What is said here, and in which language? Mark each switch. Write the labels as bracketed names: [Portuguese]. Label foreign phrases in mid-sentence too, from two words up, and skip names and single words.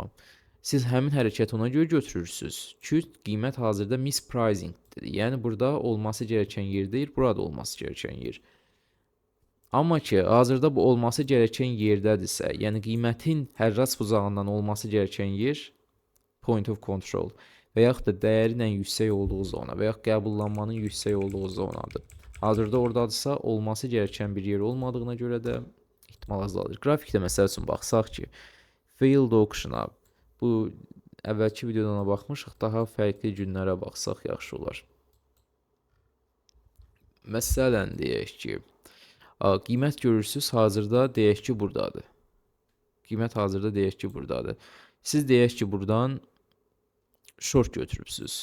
[Azerbaijani] Siz həmin hərəkəti ona görə götürürsünüz ki, qiymət hazırda mispricingdir. Yəni burada olması gərəkən yer deyil, burada olması gərəkən yer. Amma ki, hazırda bu olması gərəkən yerdədirsə, yəni qiymətin hərrac bucağından olması gərəkən yer [English] point of control [Azerbaijani] və yaxud da dəyərinin yüksək olduğu zona və yaxud qəbullanmanın yüksək olduğu zonadır. Hazırda oradadırsa, olması gərəkən bir yer olmadığına görə də ehtimal azalır. Qrafikdə məsəl üçün baxsaq ki, [English] failed auction-a, [Azerbaijani] bu əvvəlki videoda ona baxmışıq, daha fərqli günlərə baxsaq yaxşı olar. Məsələn, deyək ki, qiymət görürsünüz, hazırda deyək ki, buradadır. Qiymət hazırda deyək ki, buradadır. Siz deyək ki, buradan short götürübsünüz.